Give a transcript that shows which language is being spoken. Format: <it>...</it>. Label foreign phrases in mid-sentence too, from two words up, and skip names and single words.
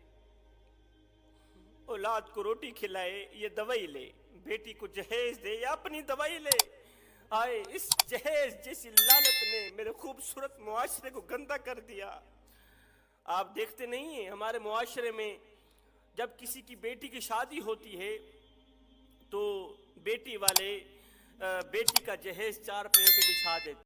<ur>اولاد کو روٹی کھلائے یا دوائی لے، بیٹی کو جہیز دے یا اپنی دوائی لے۔ آئے اس جہیز جیسی لعنت نے میرے خوبصورت معاشرے کو گندا کر دیا۔ آپ دیکھتے نہیں ہیں ہمارے معاشرے میں جب کسی کی بیٹی کی شادی ہوتی ہے تو بیٹی والے بیٹی کا جہیز چار پایوں پہ بچھا دیتے.</ur>